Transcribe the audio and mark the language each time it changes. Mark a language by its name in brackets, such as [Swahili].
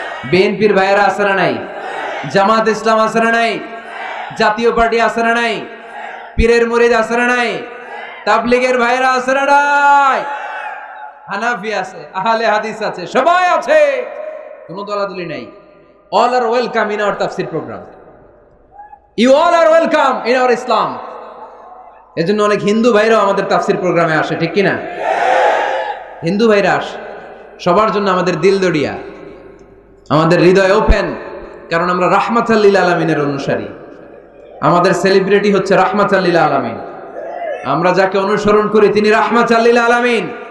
[Bangla] বিএনপির ভাইয়েরা আছে না নাই? জামাত ইসলাম আছে না নাই? জাতীয় পার্টি আছে না নাই? পীরের মুরিদ আছে না নাই? তাবলীগের ভাইয়েরা আছে না নাই? হানাফি আছে, আহলে হাদিস আছে, সবাই আছে, কোনো দলাদলি নাই। [English] All are welcome in our tafsir program. You all are welcome in our Islam. [Bangla] এজন্য অনেক হিন্দু ভাইরাও আমাদের তাফসির প্রোগ্রামে আসে, ঠিক কি না? হিন্দু ভাইরা আসে, সবার জন্য আমাদের দিল দড়িয়া, আমাদের হৃদয় ওপেন, কারণ আমরা রাহমাতাল লিল আলামিনের অনুসারী। আমাদের সেলিব্রিটি হচ্ছে রাহমাতাল লিল আলামিন। আমরা যাকে অনুসরণ করি তিনি রাহমাতাল লিল আলামিন।